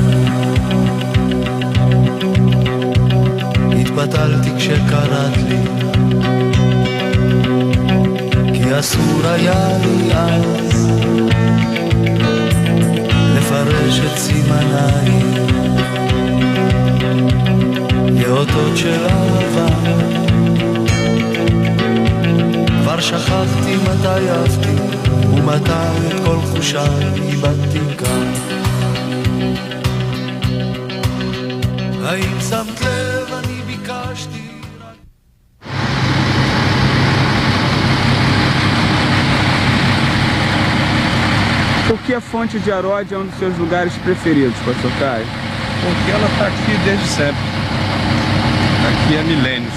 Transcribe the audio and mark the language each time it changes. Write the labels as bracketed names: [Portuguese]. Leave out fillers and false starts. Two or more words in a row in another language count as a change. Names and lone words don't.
[Hebrew] התבטלתי כשקראת לי כי אסור היה לי אז לפרש את סימניי כאותות של אהבה. כבר שכחתי מתי אהבתי ומתי את כל חושיי איבדתי כאן. האם שמת לב אני ביקשתי [Portuguese] Por que a Fonte de Herói é um dos seus lugares preferidos, Pastor Caio? Porque ela está aqui desde sempre. Aqui há milênios.